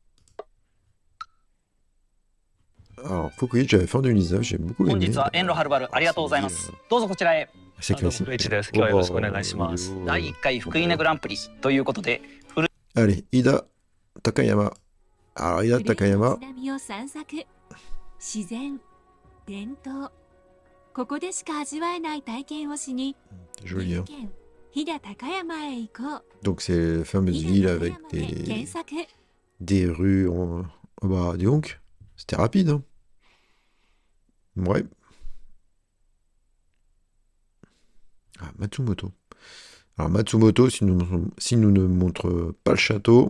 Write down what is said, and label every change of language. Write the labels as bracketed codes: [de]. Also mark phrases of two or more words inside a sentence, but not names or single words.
[fr] Alors, Fukui, j'avais fait en 2019, j'ai beaucoup aimé. C'est classique. Allez, Ida Takayama. Alors, Ida Takayama. [ja] 自然、伝統、ここでしか味わえない体験をしに、 [fr] Joli, hein. [ja] 飛騨高山へ行こう。 [fr] Donc, c'est la fameuse ville avec des rues en... Bah, dis donc, c'était rapide, hein. Ouais. Ah, Matsumoto. Alors, Matsumoto, si nous ne montre pas le château...